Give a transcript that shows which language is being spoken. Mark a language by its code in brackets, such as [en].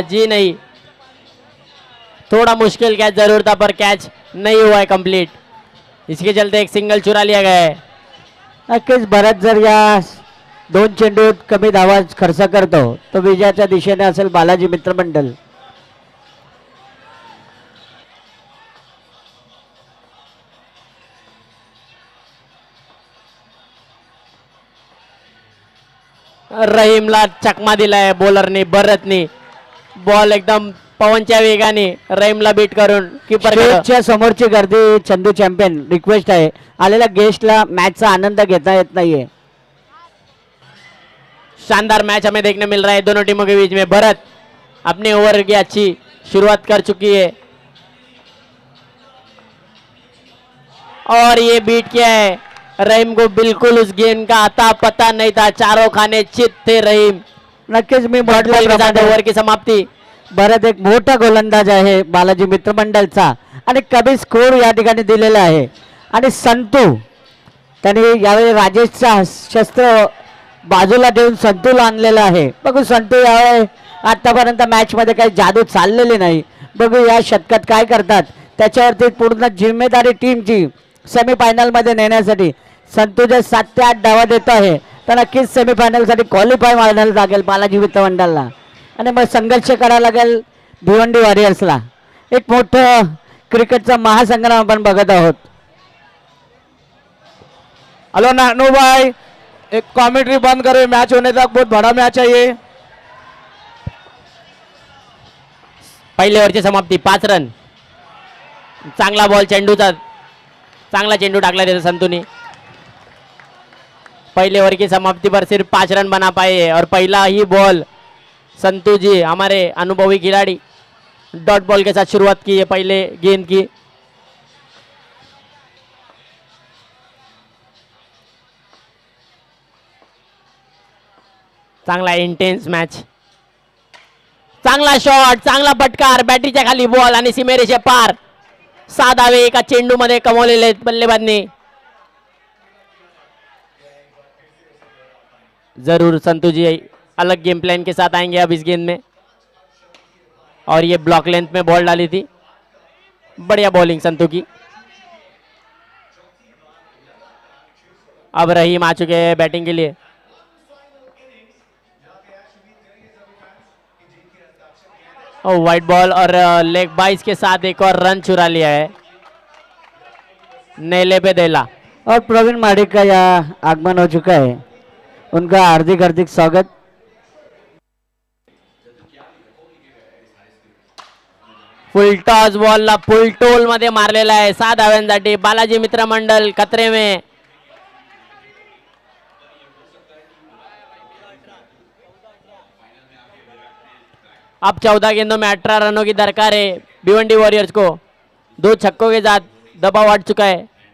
[hi] जी नहीं, थोड़ा मुश्किल कैच जरूर था पर कैच नहीं हुआ है कंप्लीट. इसके चलते एक सिंगल चुरा लिया गया है. [mr] नक्कीच भरत जर या 2 चेंडूत कमी धावा खर्च करतो तो विजयाच्या दिशेने असेल बालाजी मित्रमंडळ. रहीमला चकमा दिलाय बॉलरने. भरतने बॉल एकदम पवनच्या वेगाने रहीमला बीट करून कीपर स्टेजच्या समोरची गर्दी चंदू चॅम्पियन रिक्वेस्ट आहे. आलेल्या गेस्टला मॅचचा आनंद घेता येत नाहीये. [hi] शानदार मैच हमें देखने मिल रहा है दोनों टीमों के बीच में. भरत अपने ओवर की अच्छी शुरुआत कर चुकी है और ये बीट किया है. रहीम को बिल्कुल उस गेंद का अता पता नहीं था. चारों खाने चित थे रहीम. [mr] नक्कीच मी [hi] बॉल के साथ ओवर की समाप्ति. [mr] भरत एक मोठा गोलंदाज आहे बालाजी मित्रमंडळचा आणि कमी स्कोर या ठिकाणी दिलेला आहे. आणि संतू त्याने यावेळी राजेशचा शस्त्र बाजूला ठेवून संतूला आणलेला आहे. बघू संतू यावेळी आतापर्यंत मॅच मध्ये काही जादू चाललेली नाही. बघू या शतकात काय करतात. त्याच्यावरती पूर्ण जिम्मेदारी टीमची सेमीफायनल मध्ये नेण्यासाठी. संतू जर 7 ते 8 धावा देत आहे तर नक्कीच सेमीफायनल साठी क्वालिफाय व्हायला लागेल बालाजी मित्रमंडळला. आणि मग संघर्ष करावा लागेल भिवंडी वॉरियर्सला. एक मोठं क्रिकेटचा महासंग्राम आपण बघत आहोत. [hi] हेलो नानू भाई, एक कमेंट्री बंद करो, मैच होने तक बहुत बड़ा मैच है ये. [mr] पहिले ओव्हरची समाप्ती 5 रन. चांगला बॉल चेंडूचा, चांगला चेंडू टाकला त्याचा संतूने. [hi] पहले ओवर की समाप्ति पर सिर्फ 5 रन बना पाए और पहला ही बॉल संतू जी हमारे अनुभवी खिलाड़ी डॉट बॉल के साथ शुरुआत की है पहले गेंद की. [mr] चांगला इंटेन्स मॅच. चांगला शॉट, चांगला पटकार, बॅटरीच्या खाली बॉल आणि सीमेरेषे पार. 6 धावे एका चेंडू मध्ये कमवलेले आहेत बल्लेबाजने. [hi] जरूर संतू जी अलग गेम प्लान के साथ आएंगे अब इस गेंद में। और ये ब्लॉक लेंथ में बॉल डाली थी, बढ़िया बॉलिंग संतू की। अब रहीम आ चुके हैं बैटिंग के लिए। और वाइट बॉल और लेग बाइस के साथ एक और रन चुरा लिया है नेले पे देला। और प्रवीण माडिक का यहाँ आगमन हो चुका है, उनका हार्दिक हार्दिक स्वागत। [mr] फुल टॉस बॉलला फुल टोल मध्ये मारलेला आहे 6 धाव्यांसाठी। [hi] बालाजी मित्र मंडल खतरे में। अब 14 गेंदों में 18 रनों की दरकार है भिवंडी वॉरियर्स को। 2 छक्कों के साथ दबाव हट चुका है।